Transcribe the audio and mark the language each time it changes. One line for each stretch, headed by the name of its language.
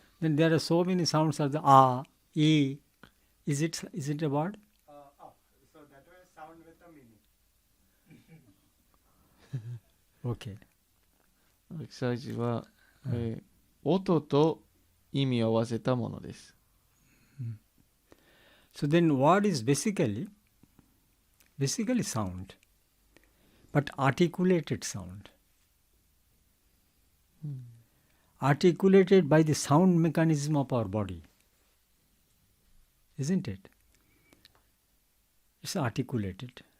English: Then there are so many sounds of the A, E. Is it a word? So that was sound with a meaning. Okay.
Japanese: アクサイジは、音と意味を合わせたものです。
English: So then word is basically sound, but articulated sound. Articulated by the sound mechanism of our body. Isn't it? It's articulated.